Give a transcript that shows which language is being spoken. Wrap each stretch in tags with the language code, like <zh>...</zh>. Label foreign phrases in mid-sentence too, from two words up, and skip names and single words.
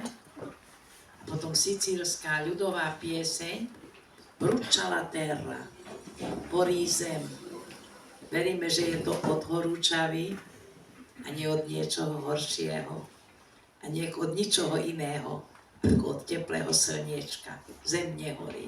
<sk>A potom sicílska ľudová pieseň Brucia la terra, horí zem. Veríme, že je to od horúčavy a nie od niečoho horšieho a nie od ničoho iného ako od teplého slniečka. Zem nehorí.</sk>